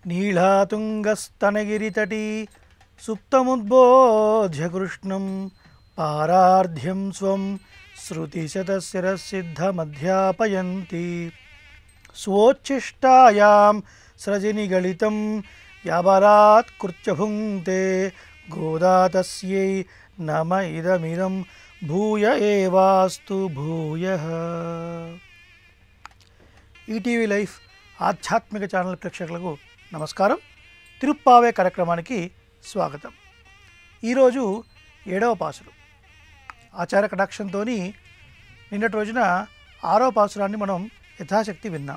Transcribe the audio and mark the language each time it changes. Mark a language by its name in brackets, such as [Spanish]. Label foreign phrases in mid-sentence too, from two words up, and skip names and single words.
[Sanskrit] लीलातुङ्गस्तनगिरितटी सुप्तमुद्बोध्य कृष्णं पारार्ध्यं स्वं श्रुतिशतशिरसिद्धमध्यापयन्ति स्वोच्छिष्टायां स्रजिनिगलितं याबलात् कृत्य भुङ्क्ते गोदा तस्यै नम इदमिदं भूय एवास्तु भूयः। [Telugu] ఈటీవీ లైఫ్ ఆధ్యాత్మిక ఛానల్ ప్రేక్షకులకు నమస్కారం. తిరుప్పావే కార్యక్రమానికి స్వాగతం. ఈరోజు 7వ పాసురం ఆచార్య కటాక్షంతో నిన్నటి రోజున 6వ పాసురాన్ని మనం యథాశక్తి విన్నాం.